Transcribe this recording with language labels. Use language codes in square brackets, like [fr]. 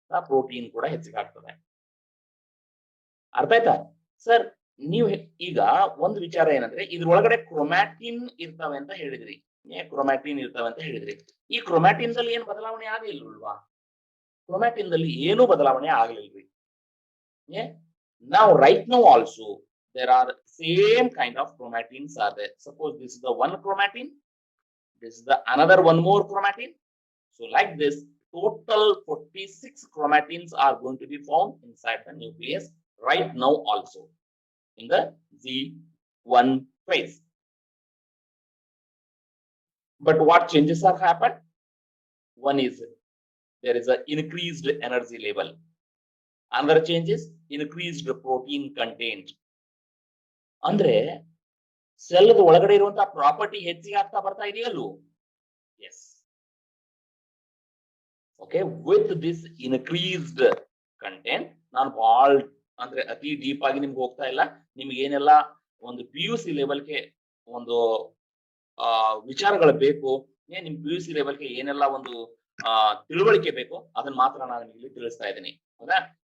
[kn] Protein ಕೂಡ ಹೆಚ್ಚಿಗೆ ಆಗ್ತದೆ. ಅರ್ಥ ಆಯ್ತಾ ಸರ್? ನೀವು ಈಗ ಒಂದು ವಿಚಾರ ಏನಂದ್ರೆ, ಇದ್ರೊಳಗಡೆ ಕ್ರೊಮ್ಯಾಟಿನ್ ಇರ್ತವೆ ಅಂತ ಹೇಳಿದ್ರಿ. ಕ್ರೊಮ್ಯಾಟಿನ್ ಇರ್ತವೆ ಅಂತ ಹೇಳಿದ್ರಿ. ಈ ಕ್ರೊಮ್ಯಾಟಿನ್ ದಲ್ಲಿ ಏನು ಬದಲಾವಣೆ ಆಗಲಿಲ್ವಾ? ಕ್ರೊಮ್ಯಾಟಿನ್ ದಲ್ಲಿ ಏನೂ ಬದಲಾವಣೆ ಆಗಲಿಲ್ರಿ. [en] Now right now also there are same kind of chromatins are there. Suppose this is the one chromatin, this is the another one more chromatin. So like this, total 46 chromatins are going to be found inside the nucleus right now also in the G1 phase. But what changes have happened? One is there is an increased energy level. Another change is increased protein content. [kn] ಅಂದ್ರೆ cell ಒಳಗಡೆ ಇರುವಂತಹ property ಹೆಚ್ಚಿಗೆ ಆಗ್ತಾ ಬರ್ತಾ ಇದೆಯಲ್ಲೂ? S. Okay, [en] with this increased content, [kn] ನಾನು ಬಹಳ ಅಂದ್ರೆ ಅತಿ ಡೀಪ್ ಆಗಿ ನಿಮ್ಗೆ ಹೋಗ್ತಾ ಇಲ್ಲ. ನಿಮ್ಗೆ ಏನೆಲ್ಲ ಒಂದು PUC ಲೆವೆಲ್ಗೆ ಒಂದು ವಿಚಾರಗಳು ಬೇಕು, ನಿಮ್ PUC ಲೆವೆಲ್ಗೆ ಏನೆಲ್ಲ ಒಂದು ತಿಳುವಳಿಕೆ ಬೇಕು, ಅದನ್ನ ಮಾತ್ರ ನಾನು ನಿಮಗೆ ತಿಳಿಸ್ತಾ ಇದ್ದೀನಿ. ಹೌದಾ?